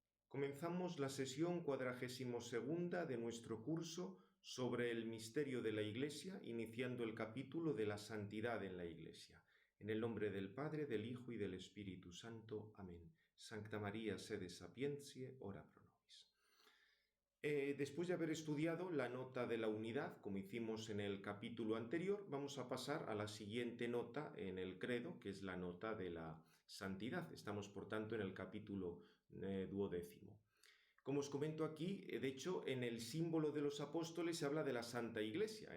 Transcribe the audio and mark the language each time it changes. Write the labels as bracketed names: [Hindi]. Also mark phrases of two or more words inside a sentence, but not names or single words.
[Spanish] Comenzamos la sesión 42ª de nuestro curso sobre el misterio de la Iglesia, iniciando el capítulo de la santidad en la Iglesia. En el nombre del Padre, del Hijo y del Espíritu Santo. Amén. [Latin] Sancta María, sede sapientiae, ora pro nobis. [Spanish] Después de haber estudiado la nota de la unidad, como hicimos en el capítulo anterior, vamos a pasar a la siguiente nota en el credo, que es la nota de la santidad. Estamos, por tanto, en el capítulo 12º. Como os comento aquí, de hecho, en el símbolo de los apóstoles se habla de la Santa Iglesia.